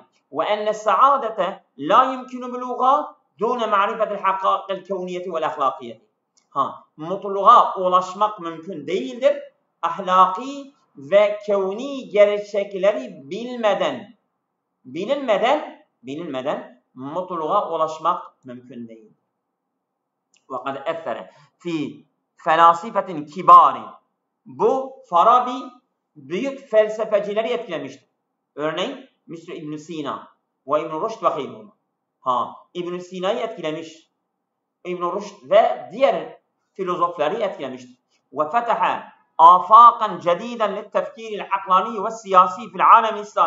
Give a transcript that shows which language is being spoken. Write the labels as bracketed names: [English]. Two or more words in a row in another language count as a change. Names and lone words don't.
[Arabic] وأن السعادة لا يمكن بلوغها دون معرفة الحقائق الكونية والأخلاقية. [Turkish] Mutluluğa ulaşmak mümkün değildir. Ahlaki ve kevni gerçekleri bilinmeden mutluluğa ulaşmak mümkün değil. [Arabic] وَقَدْ اَثَّرَ فِي فَلَاسِفَةٍ كِبَارٍ. [Turkish] Bu Farabi büyük felsefecileri etkilemiştir. Örneğin Mr. İbn Sina ve İbn Rushd ve gayrihim. İbn Sina'yı etkilemiş. İbn Rushd ve diğer filozofları etkilemiştir. [Arabic] وفتح آفاقا جديدة للتفكير العقلاني والسياسي في العالم الإسلامي.